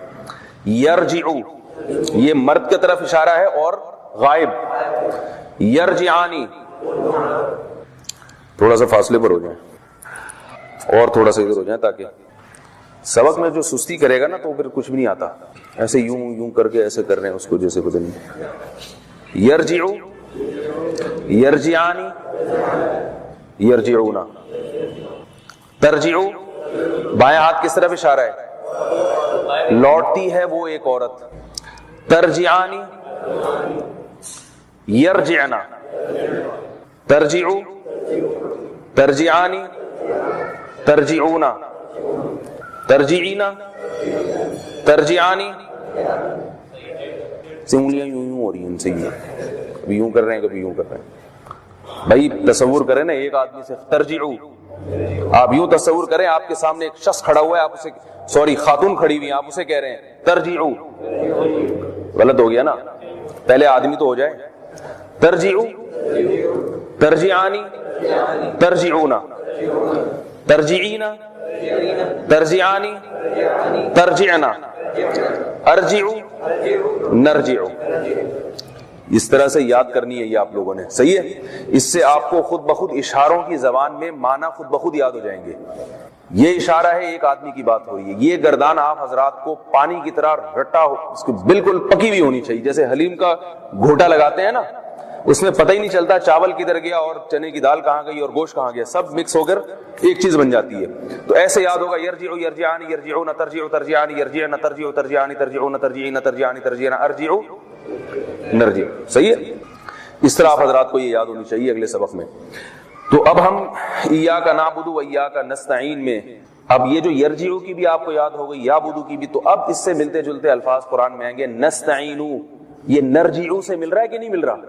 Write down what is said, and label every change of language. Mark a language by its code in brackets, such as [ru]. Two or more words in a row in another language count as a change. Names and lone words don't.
[ur] یرجعو یہ مرد کی طرف اشارہ ہے اور غائب، یرجعانی تھوڑا سا فاصلے پر ہو جائیں اور تھوڑا سا ادھر ہو جائیں، تاکہ سبق میں جو سستی کرے گا نا تو پھر کچھ بھی نہیں آتا، ایسے یوں کر کے ایسے کر رہے ہیں اس کو جیسے پتہ نہیں۔ [ar] یرجعو یرجعانی یرجعونا، ترجعو [ur] بائیں ہاتھ کس طرف اشارہ ہے؟ لوٹتی ہے وہ ایک عورت، [ar] ترجعانی یرجعنا، ترجعو ترجعانی ترجعونا، ترجعینا ترجعانی۔ [ur] انگلیاں یوں ہو رہی ہیں ان سے، یہ کبھی یوں کر رہے ہیں کبھی یوں کر رہے ہیں۔ بھائی تصور کریں نا ایک آدمی سے ترجعو، آپ یوں تصور کریں آپ کے سامنے ایک شخص کھڑا ہوا ہے، آپ اسے، سوری خاتون کھڑی ہوئی ہیں، آپ اسے کہہ رہے ہیں ترجعو، غلط ہو گیا نا، پہلے آدمی تو ہو جائے۔ [ar] ترجعو ترجعانی ترجعونا، ترجعینا ترجعانی ترجعنا، ارجعو نرجعو۔ [ur] اس طرح سے یاد کرنی ہے یہ آپ لوگوں نے، صحیح ہے؟ اس سے آپ کو خود بخود اشاروں کی زبان میں معنی خود بخود یاد ہو جائیں گے۔ یہ اشارہ ہے، ایک آدمی کی بات ہو رہی ہے، یہ گردان آپ حضرات کو پانی کی طرح رٹا ہو، اس کو بالکل پکی بھی ہونی چاہیے، جیسے حلیم کا گھوٹا لگاتے ہیں نا، اس میں پتہ ہی نہیں چلتا چاول کدھر گیا اور چنے کی دال کہاں گئی اور گوشت کہاں گیا، سب مکس ہو کر ایک چیز بن جاتی ہے۔ تو ایسے یاد ہوگا، [ar] یرجعو یرجعانی یرجعونا، ترجعو ترجعانی یرجعنا، ترجعو ترجعانی ترجعونا، ترجعینا ترجعانی ترجعنا، ارجعو نرجعو۔ [ur] صحیح ہے؟ اس طرح آپ حضرات کو یہ یاد ہونی چاہیے اگلے سبق میں۔ تو اب ہم [ar] ایاک نعبد و ایاک نستعین [ur] میں، اب یہ جو یرجعو کی بھی آپ کو یاد ہو گئی، یعبدو کی بھی، تو اب اس سے ملتے جلتے الفاظ قرآن میں آئیں گے۔ نستعینو، یہ نرجعو سے مل رہا ہے کہ نہیں مل رہا؟